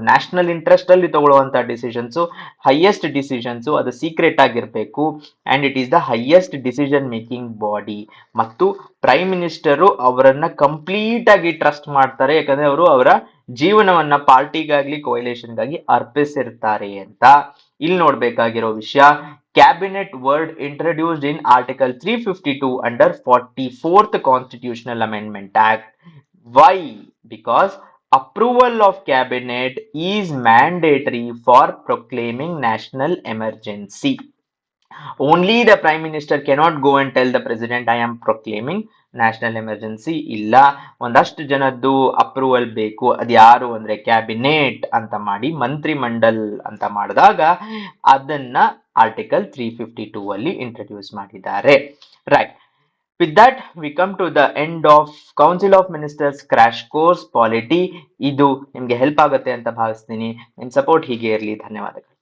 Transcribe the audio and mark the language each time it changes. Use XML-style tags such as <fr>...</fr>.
<kn>National interest ಅಲ್ಲಿ ತಗೊಳ್ಳುವಂತ decisions, highest decisions ಅದು secret ಆಗಿರ್ಬೇಕು.</kn> <en>And it is the highest decision making body.</en> <kn>ಮತ್ತು prime minister ಅವರನ್ನ complete ಆಗಿ ಟ್ರಸ್ಟ್ ಮಾಡ್ತಾರೆ, ಯಾಕಂದ್ರೆ ಅವರು ಅವರ ಜೀವನವನ್ನ ಪಾರ್ಟಿಗಾಗ್ಲಿ ಕೋಯಲೇಷನ್ಗಾಗಿ ಅರ್ಪಿಸಿರ್ತಾರೆ ಅಂತ. ಇಲ್ಲಿ ನೋಡ್ಬೇಕಾಗಿರೋ ವಿಷಯ,</kn> <en>Cabinet word introduced in Article 352 under 44th Constitutional Amendment Act. Why? Because approval of cabinet is mandatory for proclaiming national emergency. Only the prime minister cannot go and tell the president I am proclaiming</en> <kn>national emergency. ಇಲ್ಲ, ಒಂದಷ್ಟು ಜನದ್ದು approval ಬೇಕು. ಅದು ಯಾರು ಅಂದ್ರೆ cabinet ಅಂತ ಮಾಡಿ ಮಂತ್ರಿ ಮಂಡಲ್ ಅಂತ ಮಾಡಿದಾಗ ಅದನ್ನ ಆರ್ಟಿಕಲ್ 352 ಅಲ್ಲಿ ಇಂಟ್ರೊಡ್ಯೂಸ್ ಮಾಡಿದ್ದಾರೆ.</kn> <en>Right, with that we come to the end of council of ministers crash course polity.</en> <kn>ಇದು ನಿಮ್ಗೆ ಹೆಲ್ಪ್ ಆಗುತ್ತೆ ಅಂತ ಭಾವಿಸ್ತೀನಿ. ನಿಮ್ ಸಪೋರ್ಟ್ ಹೀಗೆ ಇರಲಿ. ಧನ್ಯವಾದಗಳು.</kn>